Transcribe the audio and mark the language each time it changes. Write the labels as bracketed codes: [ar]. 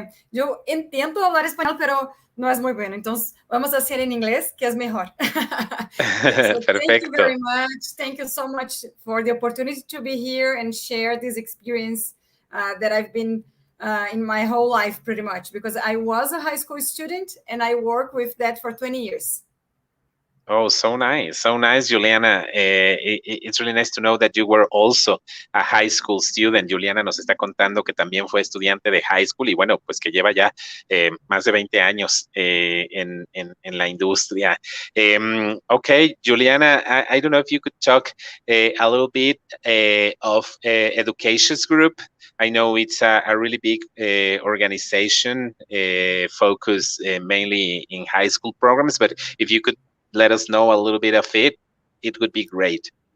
[es] Yo intento hablar español, pero no es muy bueno. Entonces, vamos a hacer en inglés, que es mejor. [en] So thank you very much. Thank you so much for the opportunity to be here and share this experience that I've been in my whole life, pretty much, because I was a high school student and I worked with that for 20 years. Oh, so nice, Juliana. It's really nice to know that you were also a high school student. [es] Juliana nos está contando que también fue estudiante de high school y bueno, pues que lleva ya más de 20 años en la industria. [en] Okay, Juliana, I don't know if you could talk a little bit of Education's Group. I know it's a really big organization focused mainly in high school programs, but if you could let us know a little bit of it, it would be great.